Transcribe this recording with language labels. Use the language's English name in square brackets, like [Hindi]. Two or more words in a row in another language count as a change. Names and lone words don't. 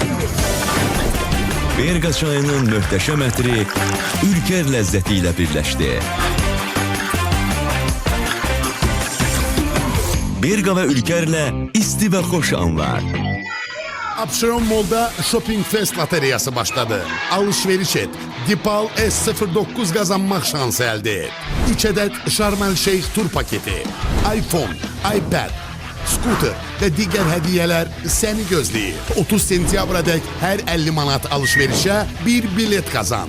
[Azerbaijani] Berqa çayının möhtəşəm ətri Ülker ləzzəti ilə birləşdi. Berqa və Ülkerlə isti və xoş anlar. Abşeron Mall'da Shopping Fest lotereyası başladı. [Turkish] Alışveriş et. Dipal S09 kazanmak şansı elde et. 3 adet Sharm el Sheikh tur paketi, iPhone, iPad, scooter ve diğer hediyeler [Azerbaijani] seni gözləyir. 30 sentyabra dek her 50 manat alışverişe bir bilet kazan.